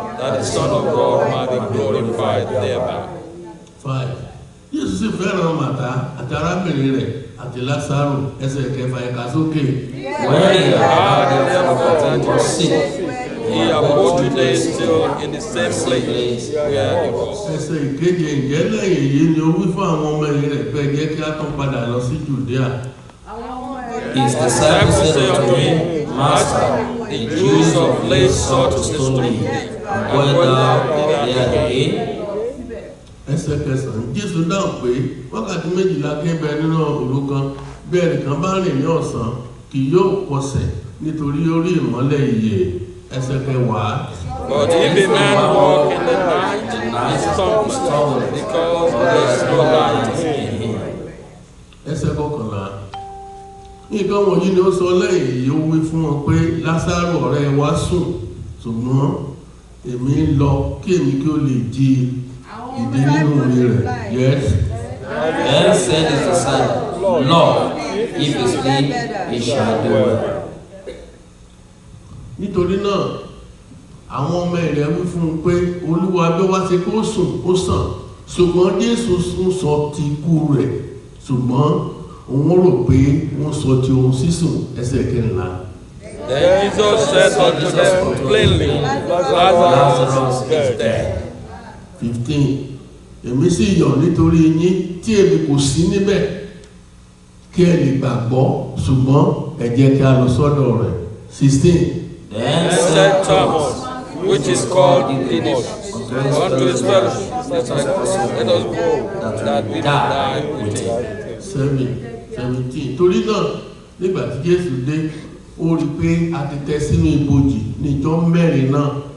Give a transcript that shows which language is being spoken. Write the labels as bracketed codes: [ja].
[en] that the Son of God might be glorified thereby. [yo] 5. Jésù sì fẹ́ràn Màtá àti arábìnrin rẹ̀ àti Lásárù. Ẹsẹ̀ kẹfà ẹ̀ka sókè. [en] When he had therefore was sick, He abode today still in the same place where he was. [yo] Ẹsẹ̀ ìkeje ǹjẹ́ lẹ́yìn èyí ni ó wí fún àwọn ọmọ ẹ̀yìn rẹ̀ pé jẹ́ kí á tún padà lọ sí Jùdíà. [en] his disciples said unto him, Master, the Jews of late sought to stone thee, and wert thou there again? [yo] Ẹsẹ̀ kẹsàn-án Jésù dáhùn pé wákàtí méjìlá kébẹ nínú òru kan bí ẹnìkan bá rìn ní ọ̀sán kì yóò kọsẹ̀ nítorí ó rí ìmọ́lẹ̀ ìyè. Ẹsẹ̀ kẹwàá. [en] But if a man walk in the night, he stumbles, because there is no light in him. [yo] Ẹsẹ̀ kọkànlá. Nǹkan wọ̀nyí ni ó sọ lẹ́yìn èyí ó wí fún wọn pé Lásárù ọ̀rẹ́ wa sùn ṣùgbọ́n èmi ń lọ kí èmi kí ó lè jí ìdí nínú orí rẹ̀. [en] Yes. Then said his disciples, Lord, if he sleep, he shall do well. [yo] Nítorí náà àwọn ọmọ rẹ̀ wí fún un pé Olúwa bí wá ṣe kó sùn ó sàn ṣùgbọ́n Jésù ń sọ ti ikú rẹ̀ ṣùgbọ́n òun rò pé wọ́n sọ ti ohun sísùn. Ẹsẹ̀ kẹrìnlá. [en] Then Jesus said unto them plainly, Lazarus is dead. 15. [yo] Èmi sì yọ̀ nítorí yín tí èmi kò sí níbẹ̀ kí ẹ lè gbàgbọ́ ṣùgbọ́n ẹ jẹ́ kí a lọ sọ́dọ̀ rẹ̀. 16. [en] Then said Thomas, which is called Didymus, unto his fellowship, let us go, that we may die with him. [yo] 17. Torí náà nígbà tí Jésù dé ó rí pé a ti tẹ́ sínú ibojì ní ìjọ mẹ́rin náà.